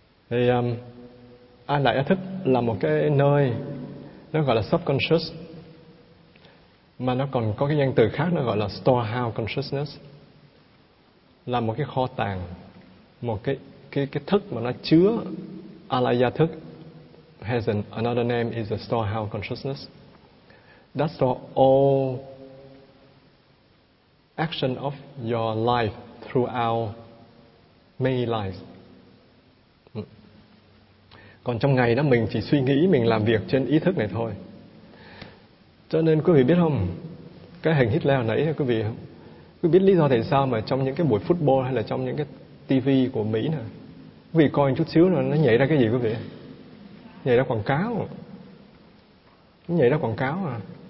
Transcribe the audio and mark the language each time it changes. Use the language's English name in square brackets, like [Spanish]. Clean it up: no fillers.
[Vietnamese] Thì alaya thức là một cái nơi nó gọi là subconscious, mà nó còn có cái danh từ khác nó gọi là storehouse consciousness, là một cái kho tàng, một cái thức mà nó chứa alaya thức. [English] Has another name is the storehouse consciousness. That store all action of your life throughout many lives. [Vietnamese] Còn trong ngày đó mình chỉ suy nghĩ, mình làm việc trên ý thức này thôi. Cho nên quý vị biết không, cái hình Hitler hồi nãy, quý vị biết lý do tại sao mà trong những cái buổi football hay là trong những cái TV của Mỹ nè, quý vị coi một chút xíu nó nhảy ra cái gì quý vị? Nhảy ra quảng cáo. Nhảy ra quảng cáo à.